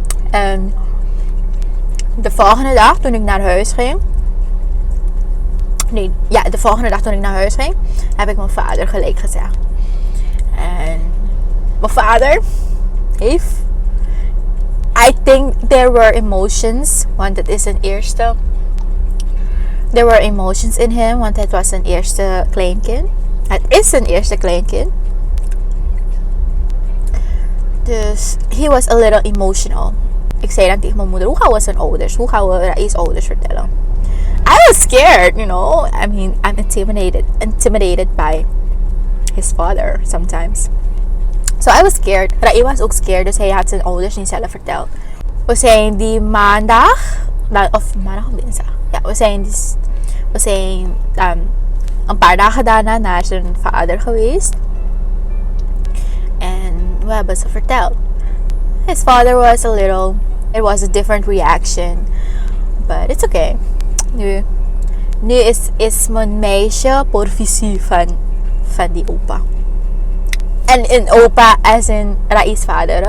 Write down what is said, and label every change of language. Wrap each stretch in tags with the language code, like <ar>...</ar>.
<nl>En de volgende dag toen ik naar huis ging. De volgende dag toen ik naar huis ging, heb ik mijn vader gelijk gezegd. En mijn vader heeft...</nl> <en>I think there were emotions.</en> <nl>Want het is een eerste...</nl> <en>There were emotions in him.</en> <nl>Want het was een eerste kleinkind. Het is een eerste kleinkind. Dus</nl> <en>he was a little emotional.</en> <nl>Ik zei dan tegen mijn moeder, hoe gaan we zijn ouders? Hoe gaan we Rai's ouders vertellen? I</nl> <en>was scared, you know. I mean, I'm intimidated by his father sometimes. So I was scared.</en> <nl>Rai was ook scared, dus hij had zijn ouders niet zelf verteld. We zijn die maandag, of dinsdag. Ja, we zijn een paar dagen daarna naar zijn vader geweest. En we hebben ze verteld.</nl> <en>His father was it was a different reaction. But it's okay.</en> <nl>Nu is mijn meisje porvisie van die opa. En in opa as in Rai's vader.</nl>